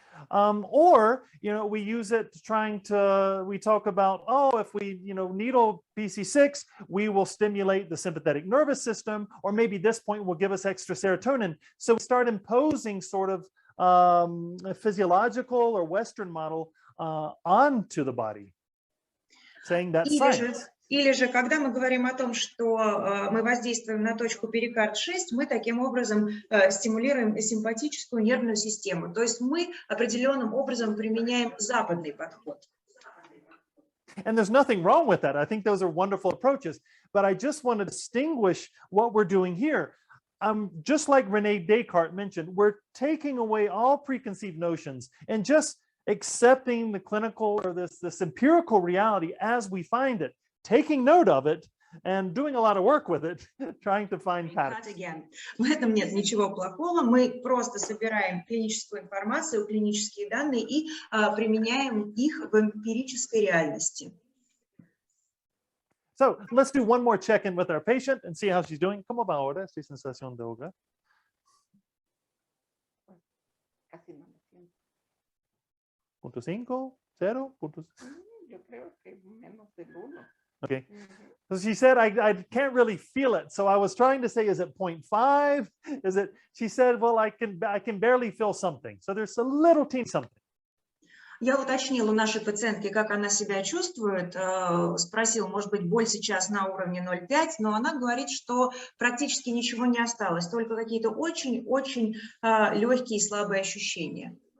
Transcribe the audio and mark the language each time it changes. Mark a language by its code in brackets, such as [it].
[en] Or, we use it we talk about, if we, needle PC6, we will stimulate the sympathetic nervous system, or maybe this point will give us extra serotonin. So we start imposing sort of a physiological or Western model onto the body, saying that's science. [ru] Или же, когда мы говорим о том, что мы воздействуем на точку перикард-6, мы таким образом стимулируем симпатическую нервную систему. То есть мы определенным образом применяем западный подход. [en] And there's nothing wrong with that. I think those are wonderful approaches. But I just want to distinguish what we're doing here. Just like René Descartes mentioned, we're taking away all preconceived notions and just accepting the clinical or this empirical reality as we find it, taking note of it, and doing a lot of work with it, trying to find patterns. [ru] В этом нет ничего плохого. Мы просто собираем клиническую информацию, клинические данные и применяем их в эмпирической реальности. [en] So let's do one more check-in with our patient and see how she's doing. [es] ¿Cómo va ahora? ¿Esta sensación de ahogar? Punto 5, 0, punto... Yo creo que menos del 1. [en] Okay. So she said, I can't really feel it. So I was trying to say, is it 0.5? Is it? She said, well, I can barely feel something. So there's a little teeny something. [ru] Я уточнил у нашей пациентки, как она себя чувствует, спросил, может быть, боль сейчас на уровне 0,5, но она говорит, что практически ничего не осталось, только какие-то очень-очень легкие и слабые ощущения.